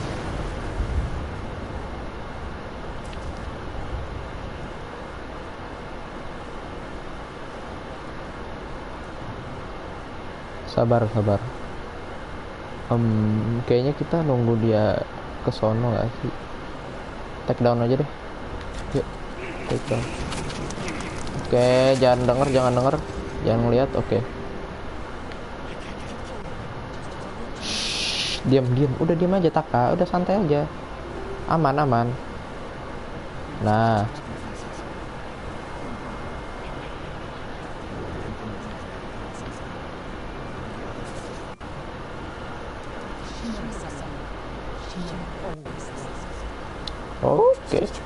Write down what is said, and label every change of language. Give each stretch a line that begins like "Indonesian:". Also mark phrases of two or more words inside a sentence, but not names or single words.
Indonesian: Sabar. Kayaknya kita nunggu dia ke sono gak sih?
English: Take down
Indonesian: aja deh. Yuk,
English: take down.
Indonesian: Oke, jangan denger. Jangan ngeliat, oke. Diam. Udah diam aja, Taka. Udah santai aja. Aman. Nah. Oke.